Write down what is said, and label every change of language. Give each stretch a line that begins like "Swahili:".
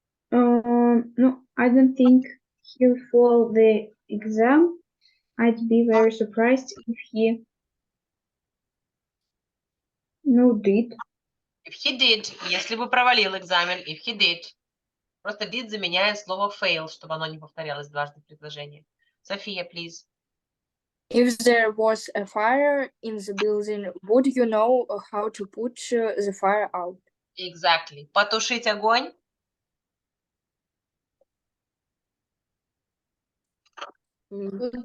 English: No, I don't think he'll fail the exam. I'd be very surprised if he did. If he did,
Russian: если бы провалил экзамен,
English: if he did.
Russian: Просто did заменяет слово fail, чтобы оно не повторялось дважды в предложении.
English: София, please. If there was a fire in the building, would you know how to put the fire out? Exactly.
Russian: Потушить огонь.
English: Put